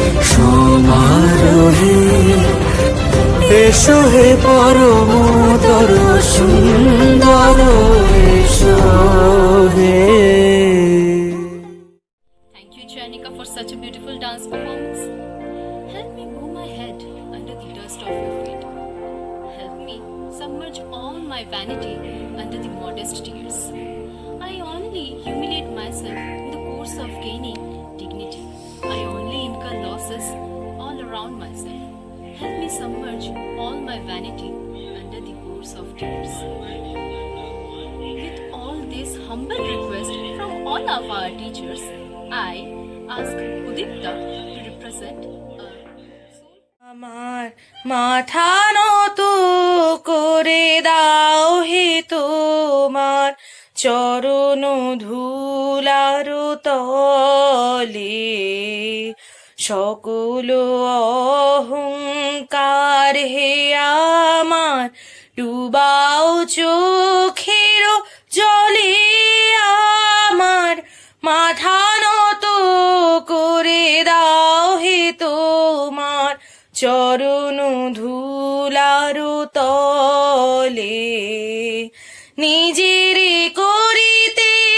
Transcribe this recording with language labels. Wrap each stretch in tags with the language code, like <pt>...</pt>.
<bn>সমারোহে এসো হে পরমতর সুন্দর এসো হে।</bn> <en>Thank you, Chayanika, for such a beautiful dance performance. Help me bow my head under the dust of your feet. Help me submerge all my vanity under the modest tears. I only humiliate myself in the course of gaining dignity. I only incur losses all around myself. Help me submerge all my vanity under the course of tears. With all this humble request from all of our teachers, I ask Udipta to represent</en> <bn>আমার মাথা নত করে দাও হে তোমার চরণ ধুলার তলে সকল অহংকার হে আমার ডুবাও চোখের জলে আমার মাথা নত করে দাও হে তোমার চরণ ধুলার তলে নিজের করিতে</bn>